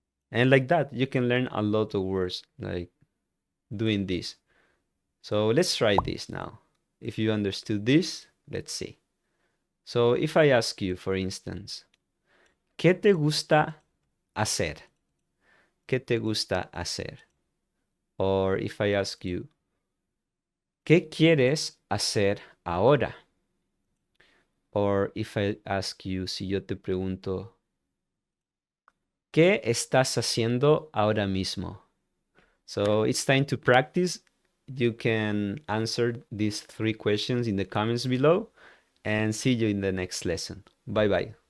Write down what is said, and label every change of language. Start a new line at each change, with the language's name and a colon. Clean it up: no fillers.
English: And like that, you can learn a lot of words like doing this. So let's try this now. If you understood this, let's see. So if I ask you, for instance,
Spanish: ¿qué te gusta hacer? ¿Qué te gusta hacer?
English: Or if I ask you,
Spanish: ¿qué quieres hacer ahora?
English: Or if I ask you,
Spanish: si yo te pregunto, ¿qué estás haciendo ahora mismo?
English: So it's time to practice. You can answer these 3 questions in the comments below and see you in the next lesson. Bye bye.